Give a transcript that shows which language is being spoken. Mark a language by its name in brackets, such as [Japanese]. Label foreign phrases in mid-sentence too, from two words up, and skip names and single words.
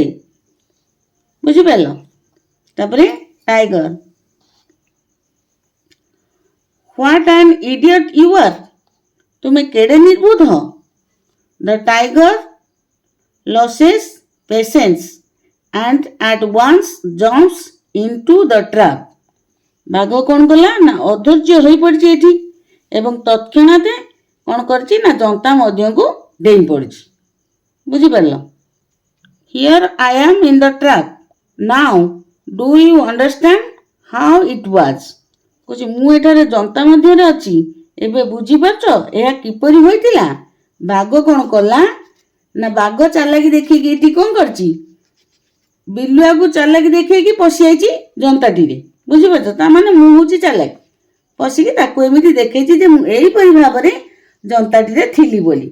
[Odia] ବୁଝିପାରିଲ? ତାପରେ ଟାଇଗର, [English] what an idiot you are, [Odia] ତୁମେ କେଡ଼େ ନିର୍ବୁଦ୍ଧ। [English] the tiger loses patience and at once jumps into the trap. [Odia] ବାଘ କ'ଣ କଲା ନା ଅଧୈର୍ଯ୍ୟ ହୋଇପଡ଼ିଛି ଏଠି ଏବଂ ତତ୍କ୍ଷଣାତ କ'ଣ କରିଛି ନା ଜନ୍ତା ମଧ୍ୟକୁ ଡେଇଁ ପଡ଼ିଛି। ବୁଝିପାରିଲ? [English] Here I am in the trap. Now do you understand how it was? [Odia] କହୁଛି ମୁଁ ଏଠାରେ ଜନ୍ତା ମଧ୍ୟରେ ଅଛି, ଏବେ ବୁଝିପାରୁଛ ଏହା କିପରି ହୋଇଥିଲା? ବାଘ କ'ଣ କଲା ନା ବାଘ ଚାଲାକି ଦେଖିକି ଏଠି କ'ଣ କରିଛି, ବିଲୁଆକୁ ଚାଲାକି ଦେଖେଇକି ପଶିଯାଇଛି ଜନ୍ତାଟିରେ। ବୁଝିପାରୁଛ? ତାମାନେ ମୁଁ ହେଉଛି ଚାଲାକି, ପଶିକି ତାକୁ ଏମିତି ଦେଖେଇଛି ଯେ ମୁଁ ଏଇପରି ଭାବରେ ଜନ୍ତାଟିରେ ଥିଲି ବୋଲି।